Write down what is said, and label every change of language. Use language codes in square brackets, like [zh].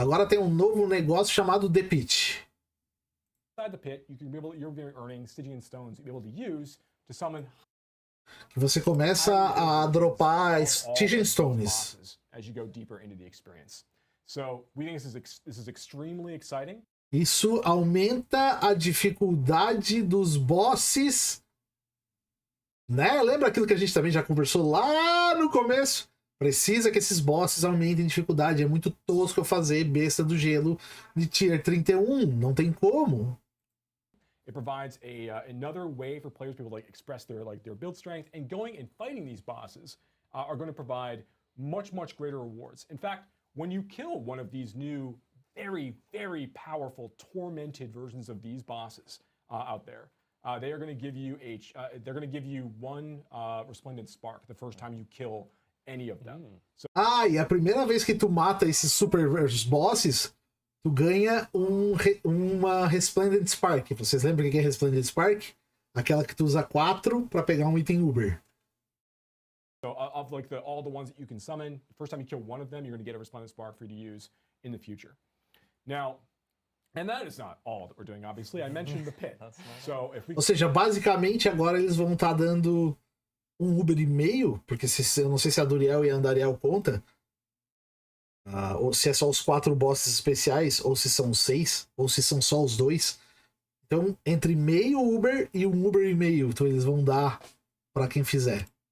[pt] Agora tem um novo negócio chamado The Pit. [en] the Pit, you can be able you're earning Stygian stones you'll be able to use to summon [pt] Que você começa a dropar Stygian Stones. [en] bosses as you go deeper into the experience. So we think this is extremely exciting. [pt] Isso aumenta a dificuldade dos bosses. Né? Lembra aquilo que a gente também já conversou lá no começo? Precisa que esses bosses aumentem dificuldade. É muito tosco eu fazer besta do gelo de tier 31. Não tem como. [en] It provides another way for players to be able to like express their build strength, and going and fighting these bosses are going to provide much greater rewards. In fact, when you kill one of these new very powerful tormented versions of these bosses out there, they are going to give you one resplendent spark the first time you kill any of them. So [pt] Ah, e a primeira vez que tu mata esses super bosses, tu ganha uma Resplendent Spark. Vocês lembram o que é Resplendent Spark? Aquela que tu usa 4 pra pegar um item Uber. [en] of like all the ones that you can summon, the first time you kill one of them, you're going to get a resplendent spark for you to use in the future. Now, and that is not all that we're doing, obviously. I mentioned the Pit. So if we [pt] Ou seja, basicamente agora eles vão estar dando um Uber e meio, porque eu não sei se a Duriel e a Andariel conta, ou se é só os 4 bosses especiais, ou se são 6, ou se são só os 2. Então, entre meio Uber e um Uber e meio, então eles vão dar pra quem fizer.